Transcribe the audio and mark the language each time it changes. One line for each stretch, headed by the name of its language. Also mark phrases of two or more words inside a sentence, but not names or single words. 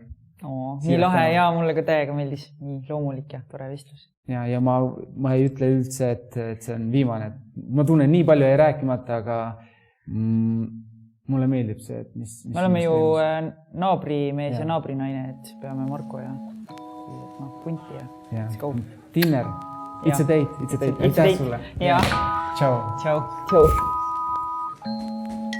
Estonian: Nii lahe ja mulle ka täiega meeldis. Nii loomulik ja tore vestlus. Ja ma ei ütle üldse, et see on viimane. Ma tunnen nii palju ei rääkimata, aga mulle meeldib see, et mis me oleme ju naabrimees ja naabrinaine, et peame Marko ja punti ja
English: let's go. Dinner. It's a date.
Estonian: Aitäh sulle. Ja. Ciao. Ciao.